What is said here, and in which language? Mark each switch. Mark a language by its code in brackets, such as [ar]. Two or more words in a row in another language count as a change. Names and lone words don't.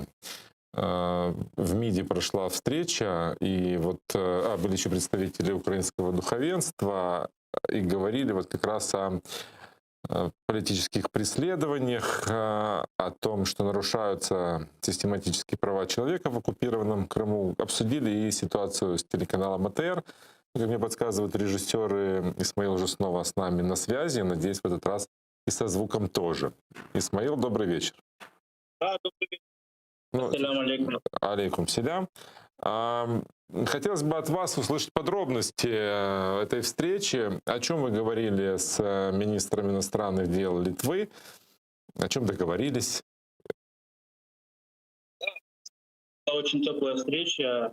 [ru] В МИДе прошла встреча, и вот были еще представители украинского духовенства, и говорили вот как раз о политических преследованиях, о том, что нарушаются систематически права человека в оккупированном Крыму. Обсудили и ситуацию с телеканалом АТР. Как мне подсказывают режиссеры, Исмаил уже снова с нами на связи. Надеюсь, в этот раз и со звуком тоже. Исмаил, добрый вечер. Да, добрый вечер. [ar] السلام عليكم. عليكم سلام. [ru] Хотелось бы от вас услышать подробности этой встречи. О чем вы говорили с министром иностранных дел Литвы? О чем договорились? Была очень теплая встреча.